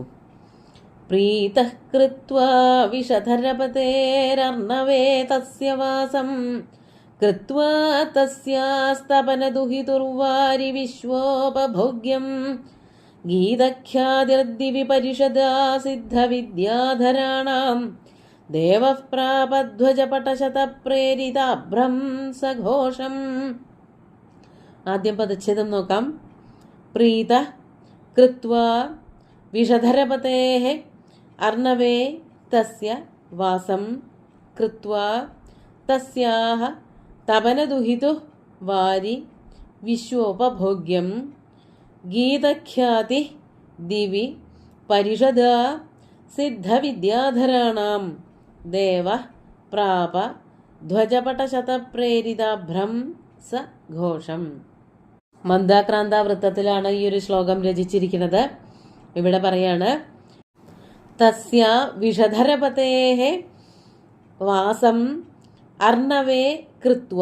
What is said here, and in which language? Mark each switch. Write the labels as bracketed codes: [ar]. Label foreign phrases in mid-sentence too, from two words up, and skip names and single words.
[sa] പ്രീതഃ കൃത്വാ വിഷധരപതേരർണവേ തസ്യ വാസം കൃത്വാ തസ്യാസ്തപനദുഹിതുർവാരി വിശ്വോപഭോഗ്യം ഗീതഖ്യാതിർദിവി പരിഷദാ സിദ്ധവിദ്യാധരാണാം ദേവഃ പ്രാപധ്വജപടശതപ്രേരിതാഭ്രം സഘോഷം. [ml] ആദ്യം പദച്ഛേദം നോക്കാം. [sa] പ്രീത कृत्वा विषधरपतेः अर्णवे तस्य वासं कृत्वा तस्याः तपनदुहितु वारि विश्वोपभोग्यं गीतख्याति दिवि परिषदा सिद्धविद्याधराणां देवः प्राप ധ്വജപടശതപ്രേരിതാഭ്രം സ ഘോഷം. [ml] മന്ദാക്രാന്ത വൃത്തത്തിലാണ് ഈ ഒരു ശ്ലോകം രചിച്ചിരിക്കുന്നത്. ഇവിടെ പറയാണ്, [sa] തസ്യ വിഷധരപതേഹ വാസം അർണവേ കൃത്വ.